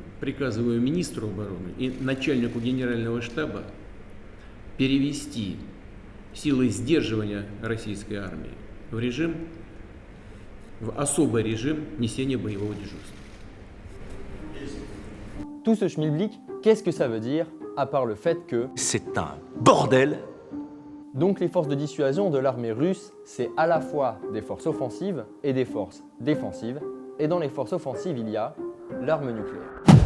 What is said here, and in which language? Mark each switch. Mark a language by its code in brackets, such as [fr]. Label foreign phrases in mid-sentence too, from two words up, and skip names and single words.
[ru] Приказываю министру обороны и начальнику генерального штаба перевести силы сдерживания российской армии в особый режим несения боевого дежурства. [fr] Tout ce schmilblick, qu'est-ce que ça veut dire, à part le fait que... C'est un bordel! Donc les forces de dissuasion de l'armée russe, c'est à la fois des forces offensives et des forces défensives, et dans les forces offensives, il y a l'arme nucléaire.